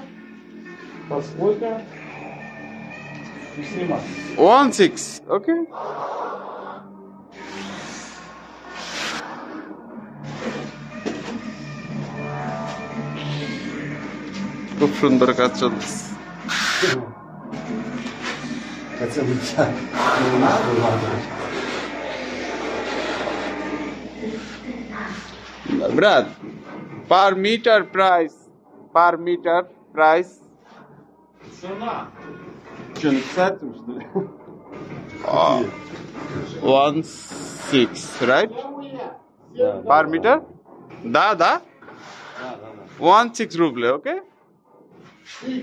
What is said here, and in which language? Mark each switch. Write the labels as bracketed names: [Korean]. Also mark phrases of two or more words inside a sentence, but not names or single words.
[Russian] Сколько? [Bangla] 16, ওকে। খুব সুন্দর কাজ চলছে। [Russian] Хотя бы чай. Не надо, ладно. Брат, [English] per meter price, per meter price. [Russian] Цена. Что, написать там, что ли? 16, [English] right? [Russian] Да, [English] Per meter? Da. [Russian] да. [English] 16 ruble, okay? X.